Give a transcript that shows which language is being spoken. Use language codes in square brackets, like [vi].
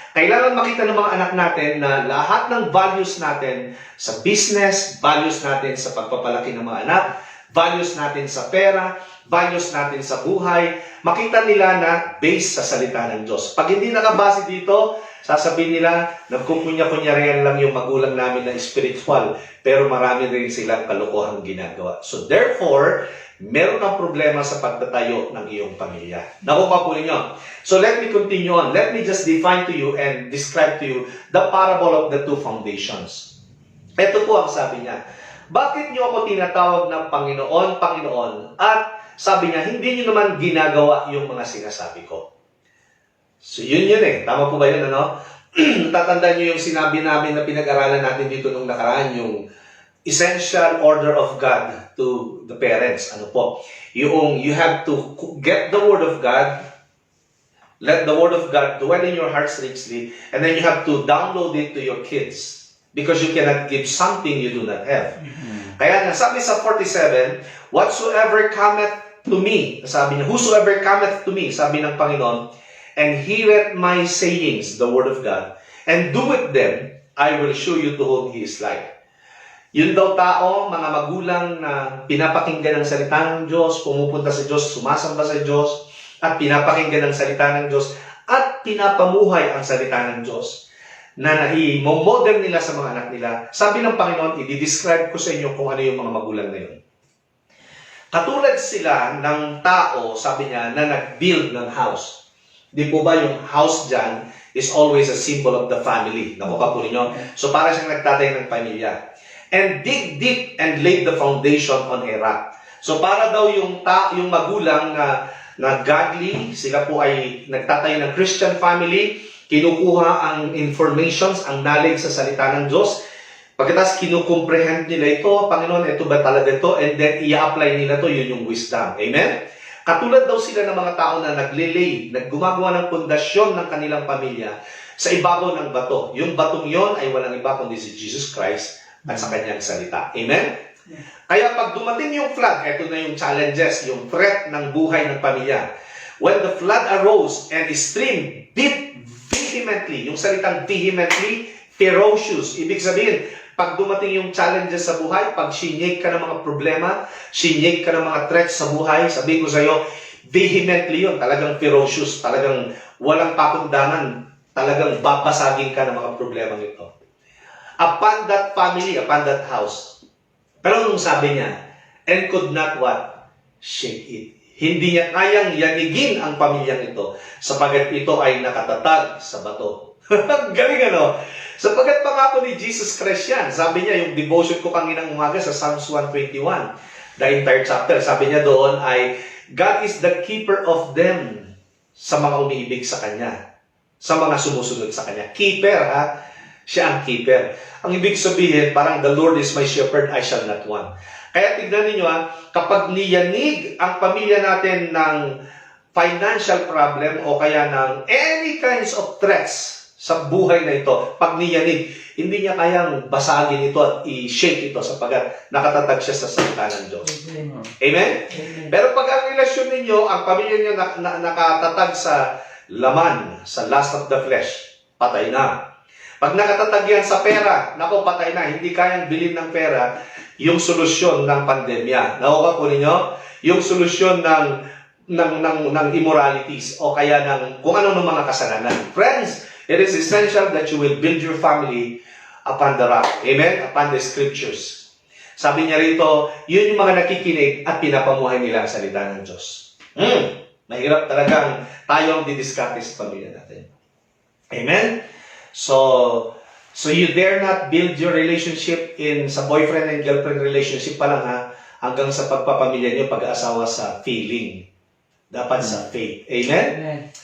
[tl] Kailangan makita ng mga anak natin na lahat ng values natin sa business, values natin sa pagpapalaki ng mga anak, values natin sa pera, values natin sa buhay, makita nila na based sa salita ng Diyos. Pag hindi nakabase dito, sasabihin nila, nagkukunya-kunyarihan lang yung magulang namin na spiritual, pero marami rin silang kalokohang ginagawa. [en] So therefore, [tl] meron kang problema sa pagtatayo ng iyong pamilya. Nakuha po ninyo. [en] So let me continue on. Let me just define to you and describe to you the parable of the 2 foundations. [tl] Ito po ang sabi niya. Bakit niyo ako tinatawag ng Panginoon, Panginoon? At sabi niya, hindi niyo naman ginagawa yung mga sinasabi ko. So yun eh. Tama po ba yun, ano? Tatandaan niyo yung sinabi namin na pinag-aralan natin dito nung nakaraan, yung [en] essential order of God to the parents. [tl] Ano po? [en] Yung you have to get the Word of God, let the Word of God dwell in your hearts richly, and then you have to download it to your kids. Because you cannot give something you do not have. [tl] Kaya nga, sabi sa 47, [en] whatsoever cometh to me, sabi niya, whosoever cometh to me, [tl] sabi ng Panginoon, [en] and heareth my sayings, the word of God, and doeth them, I will show you to whom he is like. [tl] Yun daw tao, mga magulang na pinapakinggan ng salita ng Diyos, pumupunta sa Diyos, sumasamba sa Diyos, at pinapakinggan ng salita ng Diyos, at pinapamuhay ang salita ng Diyos, na i-model nila sa mga anak nila. Sabi ng Panginoon, i-describe ko sa inyo kung ano yung mga magulang na yun. Katulad sila ng tao, sabi niya, na nag-build ng house. Di po ba yung [en] house dyan is always a symbol of the family. [tl] Nakuha po ninyo? So para siyang nagtatay ng pamilya. [en] And dig deep and laid the foundation on a rock. [tl] So para daw yung magulang na godly, sila po ay nagtatayo ng Christian family, kinukuha ang informations, ang knowledge sa salita ng Diyos, pagkatapos kinukomprehend nila ito, Panginoon, ito ba talaga ito? And then i-apply nila ito, yun yung wisdom. Amen? Katulad daw sila ng mga tao na naggumagawa ng pundasyon ng kanilang pamilya sa ibabaw ng bato. Yung batong yon ay walang iba kundi si Jesus Christ at sa kanyang salita. Amen? Kaya pag dumating yung flood, ito na yung challenges, yung threat ng buhay ng pamilya. [en] When the flood arose and the stream beat vehemently, [tl] yung salitang [en] vehemently, ferocious. [tl] Ibig sabihin, pag dumating yung challenges sa buhay, pag sinake ka ng mga problema, sinake ka ng mga threats sa buhay, sabihin ko sa iyo, vehemently yun, talagang ferocious, talagang walang pakundangan, talagang babasagin ka ng mga problema nito. [en] Upon that family, upon that house. [tl] Pero nung sabi niya, [en] and could not what? Shake it. [tl] Hindi niya kayang yanigin ang pamilyang ito sapagat ito ay nakatatag sa bato. Galing ano? Sapagat pangako ni Jesus Christ yan. Sabi niya, yung devotion ko kanginang umaga sa Psalms 121, [en] the entire chapter, [tl] sabi niya doon ay, [en] God is the keeper of them [tl] sa mga umiibig sa Kanya, sa mga sumusunod sa Kanya. Keeper, ha? Siya ang keeper. Ang ibig sabihin, parang [en] the Lord is my shepherd, I shall not want. [tl] Kaya tignan ninyo, kapag niyanig ang pamilya natin ng financial problem o kaya ng any kinds of threats sa buhay na ito, pag niyanig, hindi niya kayang basagin ito at i-shake ito sapagat nakatatag siya sa salita ng Diyos. Amen? Amen? Pero pag ang relasyon ninyo, ang pamilya niyo nakatatag sa laman, sa [en] lust of the flesh, [tl] patay na. Pag nakatatag yan sa pera, nako, patay na. Hindi kayang bilhin ng pera yung solusyon ng pandemya. Nakuha po ninyo? Yung solusyon ng immoralities o kaya ng kung ano ng mga kasalanan. [en] Friends, it is essential that you will build your family upon the rock. Amen? Upon the scriptures. [tl] Sabi niya rito, yun yung mga nakikinig at pinapamuhay nila ang salita ng Diyos. Mahirap talagang tayo ang didiskarte sa pamilya natin. Amen? [en] So you dare not build your relationship sa boyfriend and girlfriend relationship pa lang, ha, [tl] hanggang sa pagpapamilya niyo, pag-aasawa sa [en] feeling. Dapat sa faith. Amen? Amen?